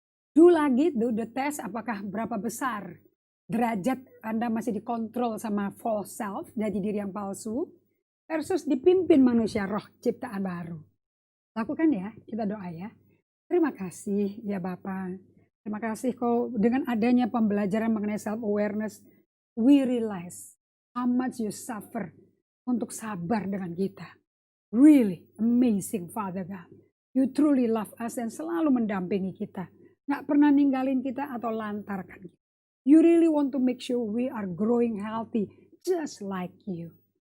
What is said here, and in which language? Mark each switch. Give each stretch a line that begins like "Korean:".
Indonesian: Do lagi,
English: do the test
Indonesian: apakah berapa besar derajat Anda masih dikontrol sama false self, jadi diri yang palsu, versus dipimpin manusia roh ciptaan baru. Lakukan ya, kita doa ya. Terima kasih ya Bapak. Terima kasih kau dengan adanya pembelajaran mengenai self-awareness,
English: we realize how much you suffer
Indonesian: untuk sabar dengan kita.
English: Really amazing Father God. You truly love us
Indonesian: dan selalu mendampingi kita. Nggak pernah ninggalin kita atau lantarkan kita.
English: You really want to make sure we are growing healthy just like you.